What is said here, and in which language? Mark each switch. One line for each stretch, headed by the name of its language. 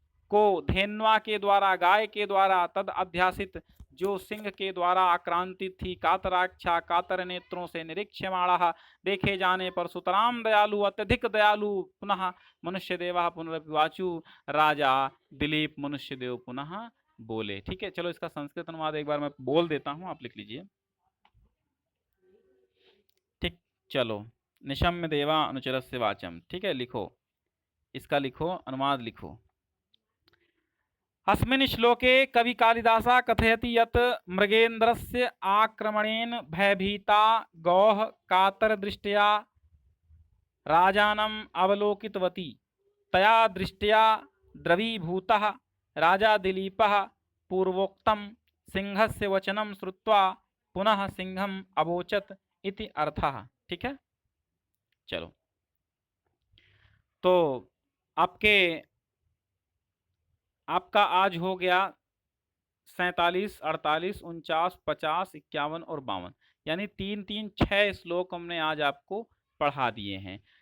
Hindi: को धेन्वा के द्वारा, गाय के द्वारा, तद अध्यासित जो सिंह के द्वारा आक्रांतित थी, कातराक्षा कातर नेत्रों से, निरीक्षमाणः देखे जाने पर, सुतराम दयालु अत्यधिक दयालु, पुनः मनुष्य देवा पुनर्वाचु, राजा दिलीप मनुष्य देव पुनः बोले। ठीक है, चलो इसका संस्कृत अनुवाद एक बार मैं बोल देता हूं, आप लिख लीजिए। ठीक, चलो।
Sanskrit: निशम्य देवा अनुचरस्य वाचम,
Hindi: ठीक है, लिखो, इसका लिखो, अनुवाद लिखो।
Sanskrit: अस्मिन् श्लोके कवि कालिदासः कथयति यत् मृगेन्द्रस्य आक्रमणेन भयभीता गौः कातरदृष्ट्या राजानम् अवलोकितवती, तया दृष्ट्या द्रवीभूतः राजा दिलीपः पूर्वोक्तं सिंहस्य वचनं श्रुत्वा पुनः सिंहम् अवोचत इति अर्थः।
Hindi: ठीक है, चलो। तो आपका आज हो गया 47, 48, 49, 50, 51 और 52, यानी 3 6 श्लोक हमने आज आपको पढ़ा दिए हैं।